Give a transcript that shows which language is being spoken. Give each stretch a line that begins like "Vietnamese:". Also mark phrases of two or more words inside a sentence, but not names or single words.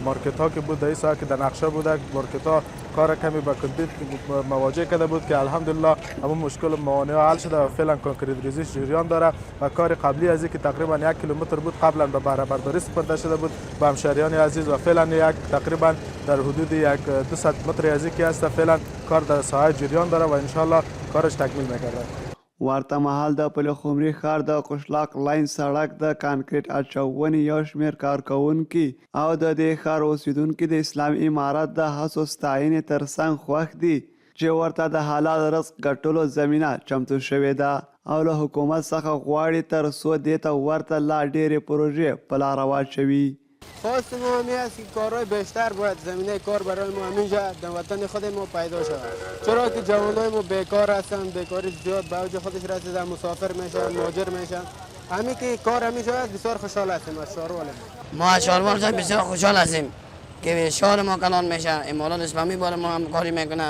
Persian: مارکت ها که بود در سایه که در نقشه بوده مارکت ها کار کمی با کندید مواجه کرده بود که الحمدلله همون مشکل موانع حل شده و فعلا کانکریت ریزی جریان داره و کار قبلی از که تقریبا 1 کیلومتر بود قبلا به بهره برداری سپرده شده بود به همشهریان عزیز و فعلا یک تقریبا در حدود 200 متر از که است فعلا کار در ساحه جریان داره و ان شاء الله کارش تکمیل می‌گردد.
Pashto: ورته مهال د پلخمري ښار د قشلاق لاین سړک د کانکریټ اچونې یو شمېر کارکوونکي او د دې ښار اوسیدونکي د اسلامي امارت د هڅو ستاینې ترڅنګ خوښ دي چې ورته د حلال رزق ګټلو زمینه چمتو شوې ده او له حکومت څخه غواړي تر څو دې ته ورته لا ډېرې پروژې په لاره واچوي.
Persian: خواست ما همی است که کارهای بیشتر باید زمینه کار برای ما همینجا در وطن خود ما پیدا شود، چرا که جوانای ما بیکار هستند، بیکاری زیاد به اوج خودش رسیده، مسافر میشن، مهاجر میشن. همین که کار همیشه است بسیار خوشحال هستیم از شهروال ما از شهروال بسیار خوشحال هستیم که شهر ما کلان میشه، امارات اسلامی بار ما هم کاری میکنه.